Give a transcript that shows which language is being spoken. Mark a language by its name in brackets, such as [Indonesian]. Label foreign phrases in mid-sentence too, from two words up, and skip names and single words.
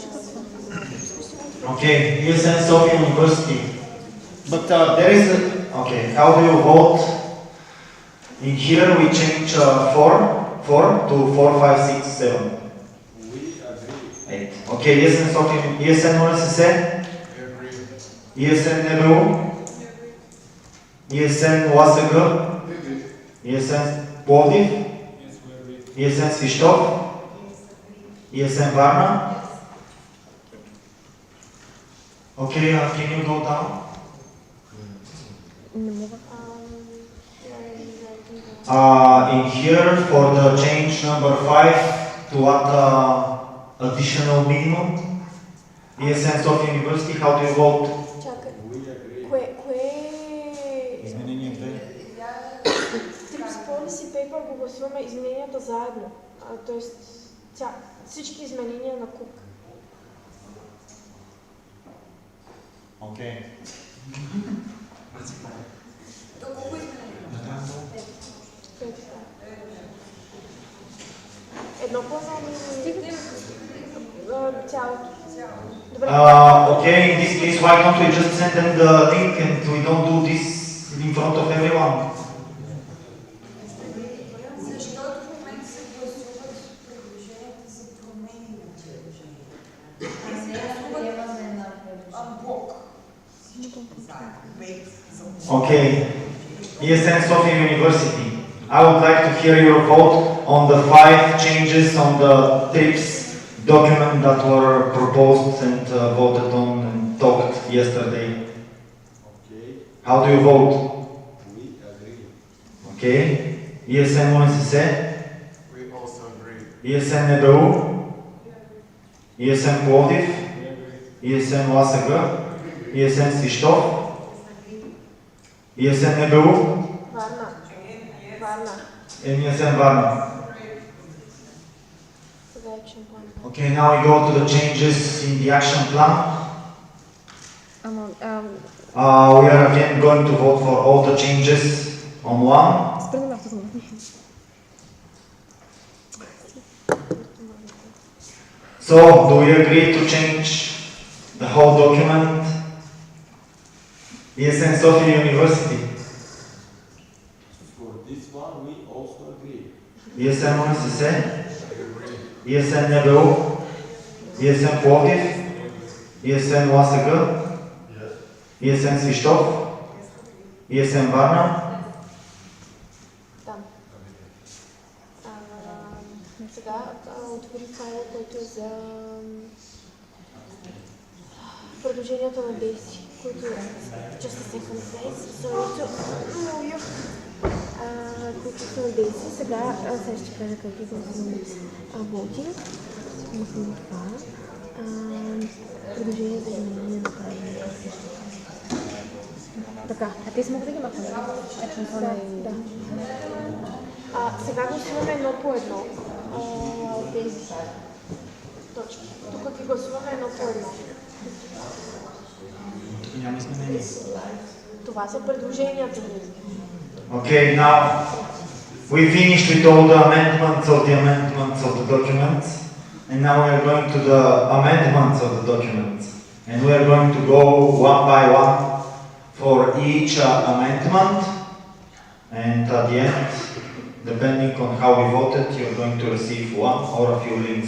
[English] Okay, ESN Sofia University. But there is a, okay, how do you vote? In here we change 4 to 4, 5, 6, 7. 8. Okay, ESN Sofia, ESN УНСС, ESN НБУ, ESN УАСГ, ESN Пловдив, ESN Свищов, ESN Varna. Okay, can you go down? In here for the change number 5 to what additional minimum? ESN Sofia University, how do you vote? [Bulgarian] Изменение 2. Trips Policy Paper го гласуваме измененията заедно. Тоест всички изменения на куп. Окей. Колко изменения? Едно по-малко цялото. [English] Okay, in this case, why don't we just send them the link and we don't do this in front of everyone? [Bulgarian] Защото в момента се гласуват предложенията за промени на предложенията. Амблок. [English] Okay, ESN Sofia University. I would like to hear your vote on the 5 changes on the TRIPS document that were proposed and voted on and talked yesterday. Okay. How do you vote? We agree. Okay. ESN УНСС. We also agree. ESN НБУ. ESN Пловдив. ESN УАСГ. ESN Свищов. ESN НБУ. Varna. And ESN Varna. Okay, now we go to the changes in the action plan. We are again going to vote for all the changes on one. So, do we agree to change the whole document? ESN Sofia University. For this one, we also agree. ESN УНСС. ESN НБУ. ESN Пловдив. ESN УАСГ. ESN Свищов. ESN Varna. [Bulgarian] отвори файла, който е за предложението на Дейси, които [English] just a second please, sorry to move you. [Bulgarian] Които са на Дейси. Сега ще кажа как ги гласуваме. Voting. Махаме това. Предложение за изменение на правилника. Така, а те си могат да ги махаме? Да. Сега гласуваме едно по едно. Тези точки. Тук ги гласуваме едно по едно. Няма изменения. Това са предложенията. [English] Okay, now we finished with all the amendments of the documents, and now we are going to the amendments of the documents, and we are going to go one by one for each amendment, and at the end, depending on how we voted, you are going to receive one or a few links.